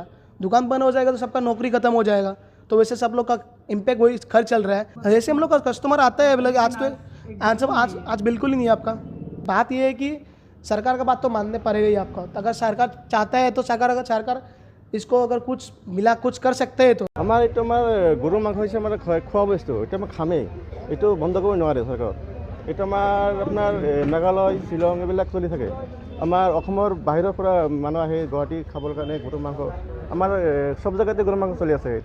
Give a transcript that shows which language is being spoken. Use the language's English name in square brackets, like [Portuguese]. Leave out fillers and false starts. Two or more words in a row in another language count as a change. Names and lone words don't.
[Hindi] दुकान बंद हो जाएगा तो सबका नौकरी खत्म हो जाएगा। तो वैसे सब लोग का इम्पैक्ट वही खर्च चल रहा है। जैसे हम लोग का कस्टमर आता है मतलब आज बिल्कुल ही नहीं है आपका। बात ये है कि सरकार का बात तो मानने पड़ेगा ही आपको। अगर सरकार चाहता है तो सरकार इसको अगर कुछ मिला कुछ कर सकते हैं तो [Assamese] আমাৰ এইটো আমাৰ গৰু মাংস হৈছে আমাৰ খোৱা বস্তু। এইটো আমাৰ খামেই, এইটো বন্ধ কৰিব নোৱাৰে চৰকাৰ। এইটো আমাৰ আপোনাৰ মেঘালয়, শ্বিলং এইবিলাক চলি থাকে। আমাৰ অসমৰ বাহিৰৰ পৰা মানুহ আহে গুৱাহাটী খাবৰ কাৰণে গৰু মাংস। আমাৰ সব জেগাতে গৰু মাংস চলি আছে।